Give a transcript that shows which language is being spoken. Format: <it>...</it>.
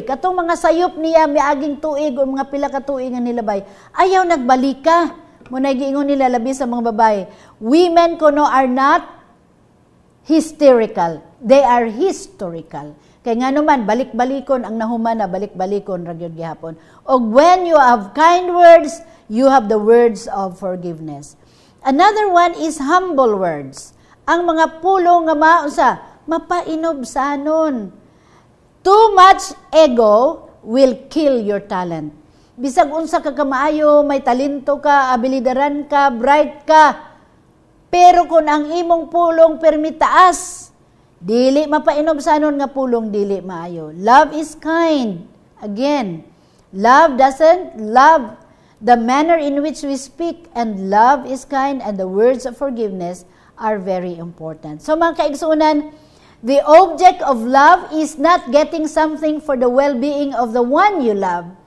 <ceb>Katong mga sayop niya, miaging tuig o mga pila ka tuig nga nilabay, ayaw nagbalik ka. Muna giingon nila labi sa mga babae.</ceb> <en>Women kuno are not hysterical. They are historical.</en> <ceb>Kaya nga naman, balik-balikon ang nahuman na balik-balikon ragyod gihapon.</ceb> <en>O when you have kind words, you have the words of forgiveness. Another one is humble words.</en> <ceb>Ang mga pulong nga maunsa, mapainobsanon.</ceb> <en>Too much ego will kill your talent.</en> <ceb>Bisag unsa ka kamaayo, may talento ka, abilidaran ka, bright ka. Pero kung ang imong pulong permitaas, dili mapainobsanon nga pulong dili maayo.</ceb> <en>Love is kind. Again, love doesn't love the manner in which we speak, and love is kind, and the words of forgiveness are very important. So</en> <ceb>mga kaigsunan,</ceb> <en>the object of love is not getting something for the well-being of the one you love.</en>